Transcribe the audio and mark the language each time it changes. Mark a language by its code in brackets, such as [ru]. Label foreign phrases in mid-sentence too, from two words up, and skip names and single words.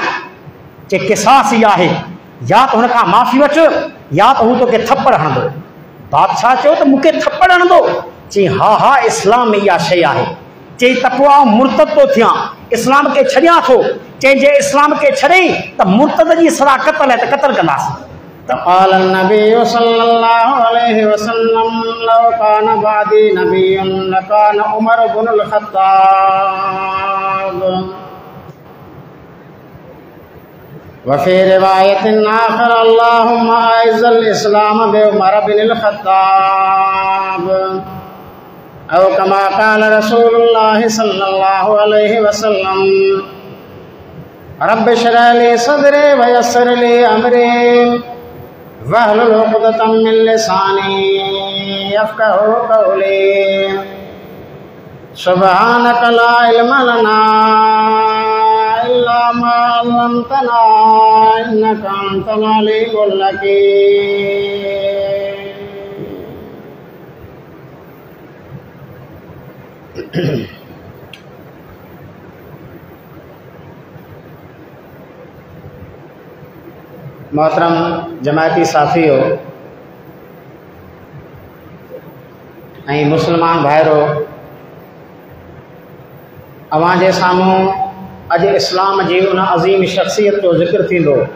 [sd] चए किसास ई आहे, या त हुन खां माफ़ी वठ या त हू तोखे थप्पड़ हणंदो। बादशाह चयो त मूंखे थप्पड़ हणंदो? चई हा हा, इस्लाम में इहा शइ आहे। चई त पोइ आउं मुर्तद थो थियां, इस्लाम खे छॾियां थो। चई जे इस्लाम खे छॾई त मुर्तद जी सज़ा क़त्ल आहे, त क़त्ल कंदासीं। [ar] قال النبي صلى الله عليه وسلم لو كان بعدي نبي لكان عمر بن الخطاب. وفي رواية آخر اللهم أعز الإسلام بعمر بن الخطاب أو كما قال رسول الله صلى الله عليه وسلم رب اشرح لي صدري ويسر لي أمري واحلل عقدة من لساني يفقهوا قولي سبحانك لا علم لنا إلا ما علمتنا إنك أنت العليم الحكيم. [sd] मोहतरम जमायती साथियों ऐं मुसलमान भाइरो, अवां जे साम्हूं अॼु इस्लाम जी उन अज़ीम शख़्सियत जो ज़िक्र थींदो